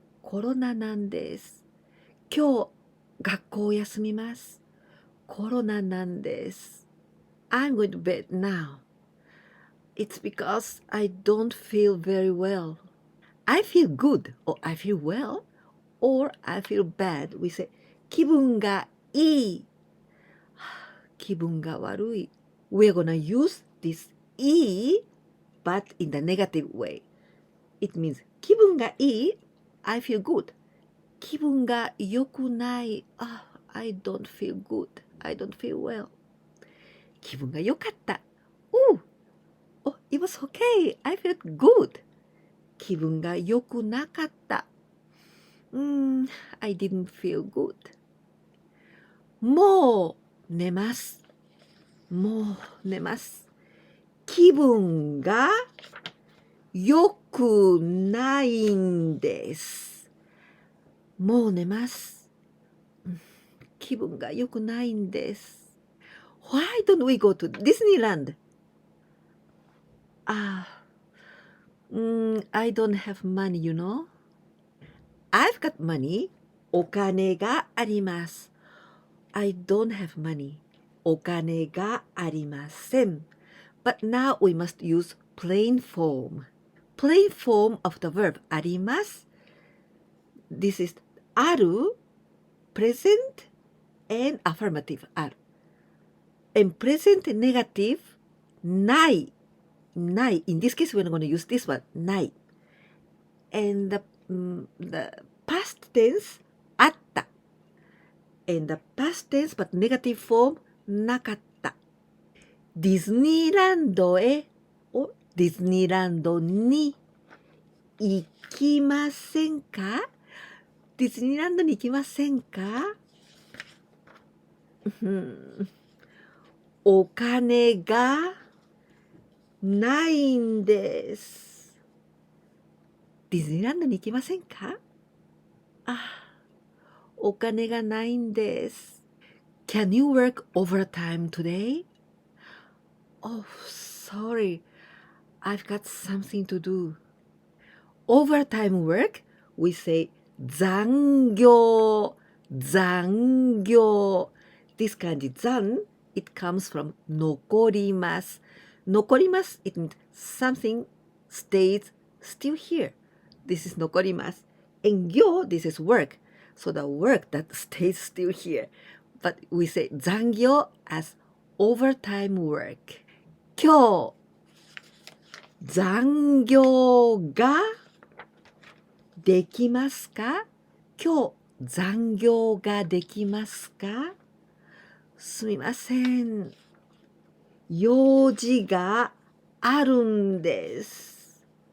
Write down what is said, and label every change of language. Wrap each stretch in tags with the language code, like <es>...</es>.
<ja>コロナなんです。今日学校を休みます。コロナなんです。</ja> <en>I'm going to bed now. It's because I don't feel very well. I feel good, or I feel well, or I feel bad. We say</en> <ja>気分がいい。気分が悪い。</ja> <en>We're gonna use this いい but in the negative way. It means</en> <ja>気分がいい</ja> <en>I feel good.</en> <ja>気分が良くない</ja> <en>I don't feel good. I don't feel well.</en> <ja>気分が良かった</ja> <en>Oh, it was okay. I felt good.</en> <ja>気分が良くなかった</ja> <en>I didn't feel good.</en> <ja>もう寝ます。もう寝ます。気分が良くないんです。もう寝ます。気分が良くないんです。</ja> <en>Why don't we go to Disneyland? I don't have money, you know. I've got money.</en> <ja>お金があります。</ja> <en>I don't have money.</en> <ja>お金がありません。</ja> <en>But now we must use plain form. Plain form of the verb あります。 This is ある present and affirmative ある。 And present negative ない。ない。In this case, we're going to use this one ない。 And the past tense あった。 And the past tense but negative form なかった。</en> <ja>ディズニーランドへディズニーランドに行きませんか？ディズニーランドに行きませんか？お金がないんです。ディズニーランドに行きませんか？あ、お金がないんです。</ja> <en>Can you work overtime today? Oh, sorry. I've got something to do. Overtime work, we say 残業, 残業. This kanji 残, it comes from 残ります. 残ります, it means something stays still here. This is 残ります. And 業, this is work. So the work that stays still here. But we say 残業 as overtime work.</en> <ja>今日、残業ができますか？今日残業ができますか？すみません。用事があるんです。</ja>